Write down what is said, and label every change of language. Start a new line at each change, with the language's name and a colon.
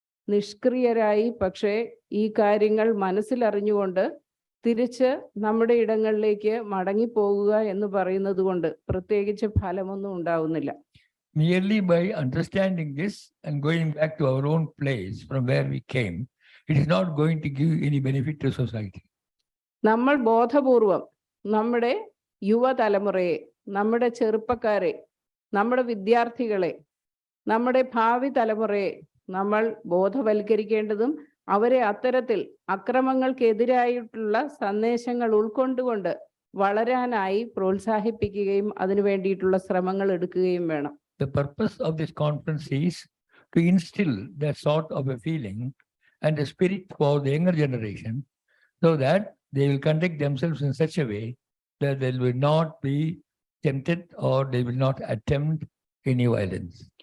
Malayalam: നിഷ്ക്രിയരായി പക്ഷേ ഈ കാര്യങ്ങൾ മനസ്സിലറിഞ്ഞുകൊണ്ട് തിരിച്ച് നമ്മുടെ ഇടങ്ങളിലേക്ക് മടങ്ങിപ്പോകുക എന്ന് പറയുന്നത് കൊണ്ട് പ്രത്യേകിച്ച് ഫലമൊന്നും ഉണ്ടാവുന്നില്ല.
English: Merely by understanding this and going back to our own place from where we came, it is not going to give any benefit to society.
Malayalam: നമ്മൾ ബോധപൂർവം നമ്മുടെ യുവതലമുറയെ, നമ്മുടെ ചെറുപ്പക്കാരെ, നമ്മുടെ വിദ്യാർത്ഥികളെ, നമ്മുടെ ഭാവി തലമുറയെ നമ്മൾ ബോധവൽക്കരിക്കേണ്ടതും അവരെ അത്തരത്തിൽ അക്രമങ്ങൾക്കെതിരായിട്ടുള്ള സന്ദേശങ്ങൾ ഉൾക്കൊണ്ടുകൊണ്ട് വളരാനായി പ്രോത്സാഹിപ്പിക്കുകയും അതിനു വേണ്ടിയിട്ടുള്ള ശ്രമങ്ങൾ എടുക്കുകയും വേണം.
English: The purpose of this conference is to instill that sort of a feeling and a spirit for the younger generation so that they will conduct themselves in such a way that they will not be tempted or they will not attempt any violence.